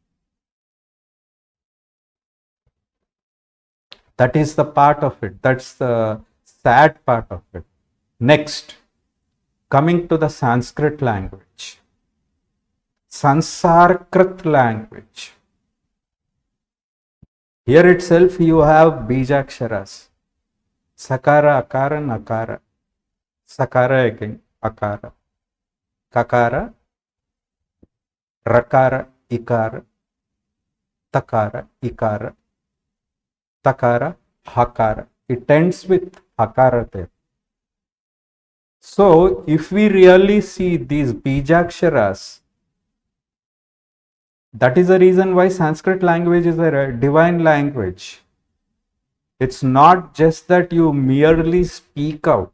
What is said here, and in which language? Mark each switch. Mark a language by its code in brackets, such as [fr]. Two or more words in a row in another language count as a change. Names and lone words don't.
[en] That is the part of it. That's the sad part of it. Next, coming to the Sanskrit language. Sansarkrit language. Here itself you have Bijaksharas. [sa] Sakara, Akara, Nakara. Sakara again, Akara. Kakara, Rakara, Ikara. Takara, Ikara. Takara, Hakara. [en] It ends with Hakara there. So, if we really see these Bijaksharas, that is the reason why Sanskrit language is a divine language. It's not just that you merely speak out.